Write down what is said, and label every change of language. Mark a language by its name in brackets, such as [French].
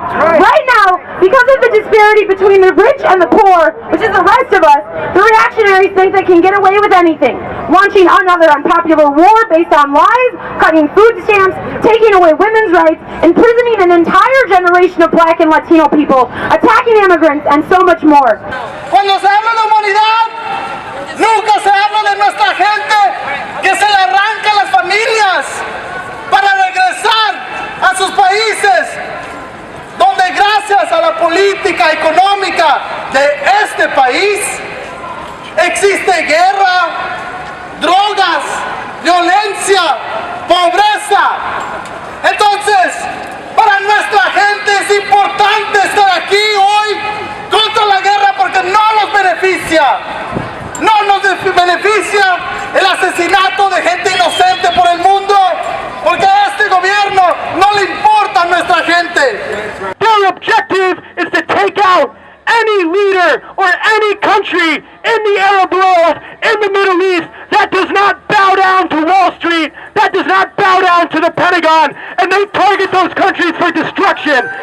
[English] Right now, because of the disparity between the rich and the poor, which is the rest of us, the reactionaries think they can get away with anything, launching another unpopular war based on lies, cutting food stamps, taking away women's rights, imprisoning an entire generation of Black and Latino people, attacking immigrants, and so much more. [Spanish] Cuando se habla de humanidad, nunca se habla de nuestra gente que se le arranca a las familias para regresar a sus países, donde gracias a la política económica de este país existe guerra, drogas, violencia, pobreza. Entonces, para nuestra gente es importante estar aquí hoy contra la guerra porque no nos beneficia. No nos beneficia el asesinato de gente inocente por el mundo, porque a este gobierno no le importa a nuestra gente. [English] Their objective is to take out any leader or any country in the Arab world, in the Middle East, that does not bow down to Wall Street, that does not bow down to the Pentagon, and they target those countries for destruction.